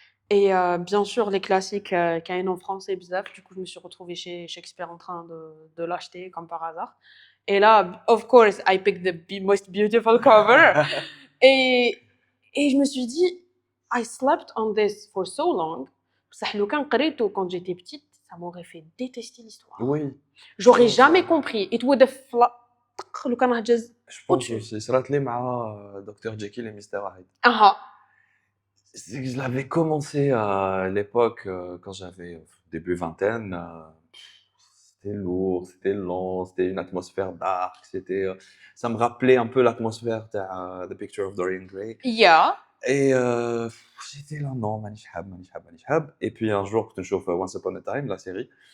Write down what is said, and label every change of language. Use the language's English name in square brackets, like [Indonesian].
[French] Et bien sûr, les classiques qu'il y a en français, bizarre. Du coup, je me suis retrouvée chez Shakespeare en train de l'acheter, comme par hasard. Et là, [English] of course, I picked the most beautiful cover. [French] et je me suis dit, [English] I slept on this for so long. [Arabic] بصح لو كان قريته [French] quand j'étais petite, ça m'aurait fait détester l'histoire. Oui. J'aurais jamais compris. [English] It would have [Arabic] لو كان هجز [French] Je pense au-dessus. aussi. [Arabic] صرات لي مع [French] Dr. Jekyll et Mr. Hyde. Ah C'est que je l'avais commencé à l'époque, quand j'avais début vingtaine. C'était lourd, c'était lent, c'était une atmosphère dark, ça me rappelait un peu l'atmosphère de The Picture of Dorian Gray. [English] Yeah. [French] Et j'étais là, non, [Arabic] مانيش حاب, مانيش حاب, مانيش حاب. [French] Et puis un jour, [Arabic] كنت نشوف [French] Once Upon a Time, la série.